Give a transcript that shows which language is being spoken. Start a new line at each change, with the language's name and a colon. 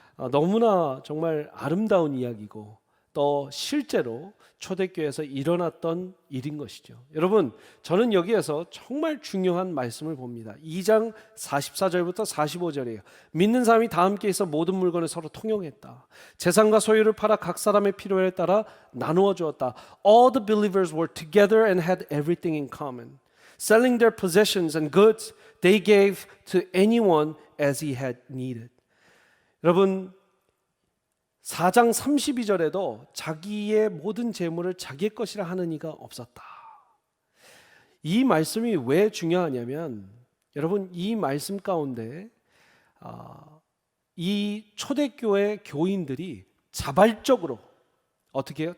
Korean: 너무나 정말 아름다운 이야기고 또 실제로 초대교회에서 일어났던 일인 것이죠. 여러분, 저는 여기에서 정말 중요한 말씀을 봅니다. 2장 44절부터 45절이에요. 믿는 사람이 다 함께 있어 모든 물건을 서로 통용했다. 재산과 소유를 팔아 각 사람의 필요에 따라 나누어 주었다.
English: All the believers were together and had everything in common. Selling their possessions and goods, they gave to anyone as he had needed.
Korean: 여러분, 4장 32절에도 자기의 모든 재물을 자기의 것이라 하는 이가 없었다. 이 말씀이 왜 중요하냐면 여러분, 이 말씀 가운데 이 초대교회 교인들이 자발적으로 어떻게 해요?